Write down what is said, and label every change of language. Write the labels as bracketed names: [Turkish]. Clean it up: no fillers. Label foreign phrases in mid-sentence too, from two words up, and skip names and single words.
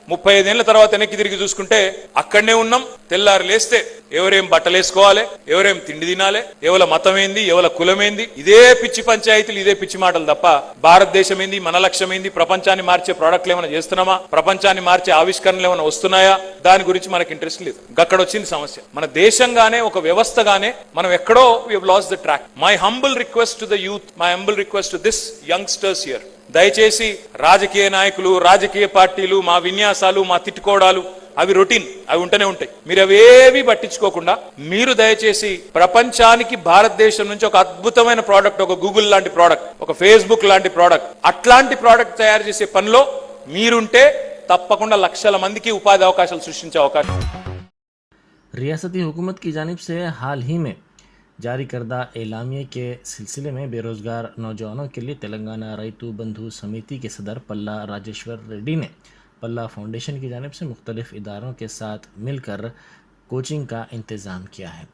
[Telugu] 35 ఏళ్ల తర్వాత వెనక్కి తిరిగి చూసుకుంటే అక్కడనే ఉన్నాం. తెల్లారు లేస్తే ఎవరేం బట్టలు వేసుకోవాలి, ఎవరేం తిండి తినాలి, ఎవల మతం ఏంది, ఎవల కులం ఏంది, ఇదే పిచ్చి పంచాయతీలు, ఇదే పిచ్చి మాటలు తప్ప భారతదేశం ఏంది, మన లక్ష్యం ఏంది, ప్రపంచాన్ని మార్చే ప్రోడక్ట్లు ఏమైనా చేస్తున్నామా, ప్రపంచాన్ని మార్చే ఆవిష్కరణలు ఏమైనా వస్తున్నాయా, దాని గురించి మనకి ఇంట్రెస్ట్ లేదు. అక్కడ వచ్చింది సమస్య. మన దేశంగానే, ఒక వ్యవస్థగానే మనం ఎక్కడో [English] we have lost the track. my humble request to the youth, my humble request to these youngsters here, [Telugu] దయచేసి రాజకీయ నాయకులు, రాజకీయ పార్టీలు, మా విన్యాసాలు, మా తిట్టుకోవడాలు అవి రొటీన్, అవి ఉంటూనే ఉంటాయి. మీరు అవేవి పట్టించుకోకుండా మీరు దయచేసి ప్రపంచానికి భారతదేశం నుంచి ఒక అద్భుతమైన ప్రోడక్ట్, ఒక గూగుల్ లాంటి ప్రోడక్ట్, ఒక ఫేస్బుక్ లాంటి ప్రోడక్ట్, అట్లాంటి ప్రోడక్ట్ తయారు చేసే పనిలో మీరుంటే తప్పకుండా లక్షల మందికి ఉపాధి అవకాశాలు సృష్టించే అవకాశం. [Urdu] ریاستی حکومت کی جانب سے حال ہی میں جاری کردہ اعلامیے کے سلسلے میں بے روزگار نوجوانوں کے لیے تلنگانہ ریتو بندھو سمیتی کے صدر پلا راجیشور ریڈی نے پلا فاؤنڈیشن کی جانب سے مختلف اداروں کے ساتھ مل کر کوچنگ کا انتظام کیا ہے۔